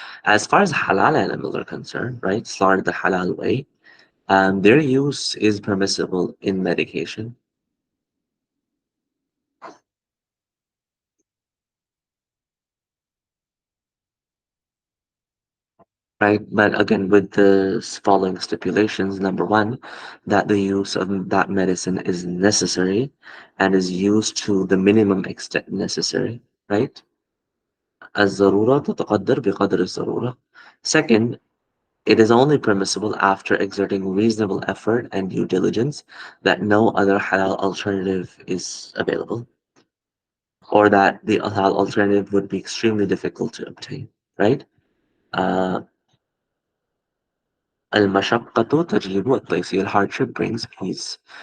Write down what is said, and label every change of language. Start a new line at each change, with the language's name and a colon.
English: As far as halal animals are concerned, right, slaughtered the halal way, their use is permissible in medication, right? But again, with the following stipulations: number one, that the use of that medicine is necessary and is used to the minimum extent necessary, right?
Arabic: الضرورة تتقدر بقدر الضرورة.
English: Second, it is only permissible after exerting reasonable effort and due diligence that no other halal alternative is available, or that the halal alternative would be extremely difficult to obtain, right? Uh,
Arabic: المشقة تجلب التيسير,
English: hardship brings ease.